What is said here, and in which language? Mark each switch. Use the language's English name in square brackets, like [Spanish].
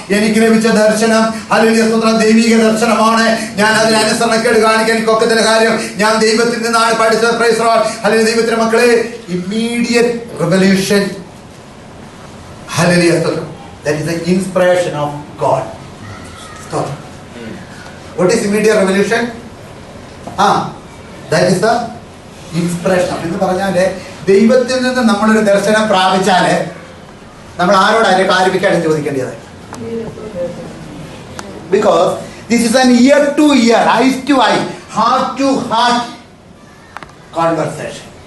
[Malayalam] എനിക്ക് ലഭിച്ച ദർശനം ഹല്ലേലൂയ സ്തോത്രം ദൈവിക ദർശനമാണ്. ഞാൻ അതിന് അനുസരണക്കേട് കാണിക്കാൻ എനിക്കൊക്കത്തിന്റെ കാര്യം, ഞാൻ ദൈവത്തിൽ നിന്നാണ് പഠിച്ചത്. [English] Praise the Lord. [Malayalam] ഹല്ലേലൂയ. ദൈവത്തിന്റെ മക്കളെ, [English] immediate revolution, [Malayalam] ഹല്ലേലൂയ സ്തോത്രം, [English] that is the inspiration of God. [Malayalam] സ്തോത്രം. [English] What is immediate revelation? That is the inspiration. [Malayalam] എന്ന് പറഞ്ഞാല് ദൈവത്തിൽ നിന്ന് നമ്മളൊരു ദർശനം പ്രാപിച്ചാല് നമ്മൾ ആരോട് അതിനെ ക്ലാരിഫിക്കാനും ചോദിക്കേണ്ടത്? [English] Because this is an ear to ear, eyes to eye, heart to heart conversation.